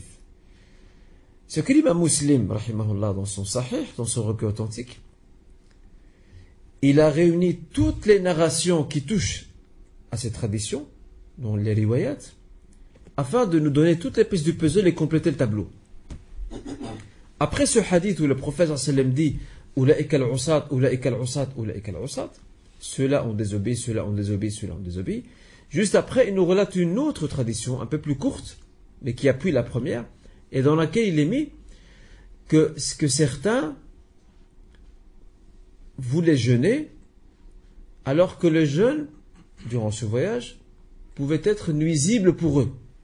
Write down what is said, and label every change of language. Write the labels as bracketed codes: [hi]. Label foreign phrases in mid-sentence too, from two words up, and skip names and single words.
[fr] Ce que l'imam Muslim, rahimahullah, dans son sahih, dans son recueil authentique, il a réuni toutes les narrations qui touchent à cette tradition, dont les riwayat, afin de nous donner toutes les pièces du puzzle et compléter le tableau. Après ce hadith où le prophète sallam dit [ar] أولئك العصاة، أولئك العصاة، أولئك العصاة, [fr] ceux-là ont désobéi, ceux-là ont désobéi, ceux-là ont désobéi. Juste après, il nous relate une autre tradition, un peu plus courte, mais qui appuie la première, et dans laquelle il est mis que certains voulaient jeûner, alors que le jeûne, durant ce voyage, pouvait être nuisible pour eux.